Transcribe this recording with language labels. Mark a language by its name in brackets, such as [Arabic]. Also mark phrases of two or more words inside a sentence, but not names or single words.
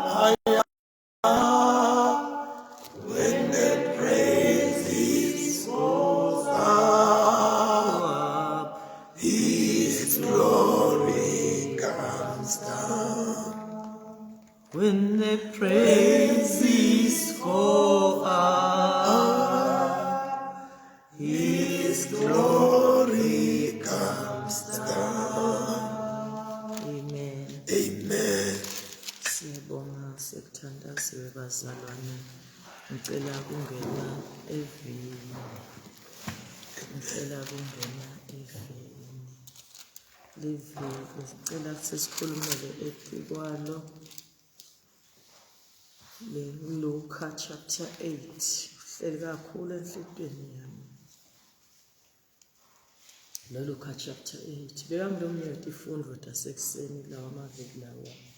[English] when the praises goes up, His glory comes down. When the praises go up, His glory comes down. Amen. Amen. [Swati] Siyabonga sekuthandaziwe bazalwane. Ngicela kungena evini. Liviki sicela sesikhulumele etikwalo. Luka chapter 8. Hleli kakhulu enhlitweni yami. Luka chapter 8. Beka ngilomnyeti ifundo tasekuseni lawa amaviki lawa.